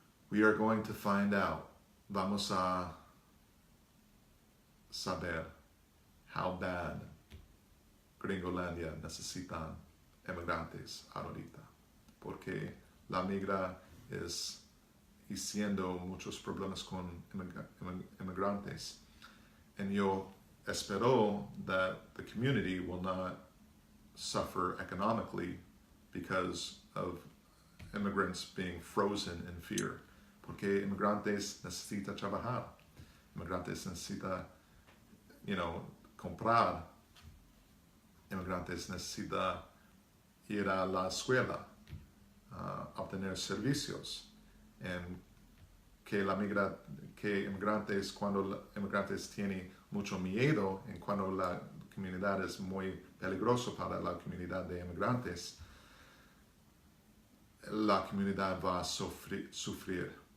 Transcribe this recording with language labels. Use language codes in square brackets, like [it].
[en] We are going to find out. [es] Vamos a saber [en] how bad [es] Gringolandia necesitan emigrantes ahorita, porque la migra es haciendo muchos problemas con imigrantes. [en] And [es] yo espero [en] that the community will not suffer economically because of immigrants being frozen in fear. [es] Porque inmigrantes necesitan trabajar. Inmigrantes necesitan, comprar. Inmigrantes necesitan ir a la escuela, obtener servicios. En que inmigrantes, cuando inmigrantes tienen mucho miedo, y cuando la comunidad es muy peligrosa para la comunidad de inmigrantes, la comunidad va a sufrir.